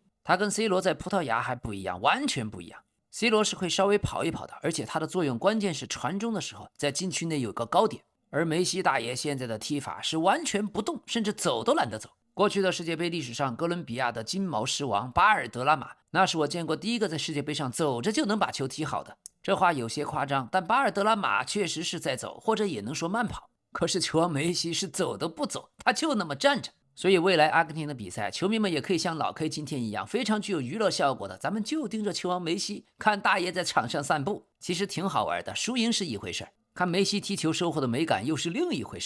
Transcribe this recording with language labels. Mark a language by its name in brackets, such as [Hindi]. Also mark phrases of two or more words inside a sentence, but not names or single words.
[Chinese] 他跟 C 羅在葡萄牙還不一樣，完全不一樣。C 羅是會稍微跑一跑的，而且他的作用關鍵是傳中的時候，在禁區內有個高點。而梅西大爺現在的踢法是完全不動，甚至走都懶得走。過去的世界杯歷史上，哥倫比亞的金毛獅王巴爾德拉馬，那是我見過第一個在世界杯上走着就能把球踢好的。這話有些誇張，但巴爾德拉馬確實是在走，或者也能說慢跑。可是球王梅西是走都不走，他就那麼站着。所以未來阿根廷的比賽，球迷們也可以像老 K 今天一樣，非常具有娛樂效果的，咱們就盯着球王梅西，看大爺在場上散步，其實挺好玩的。輸贏是一回事，看梅西踢球收穫的美感又是另一回事。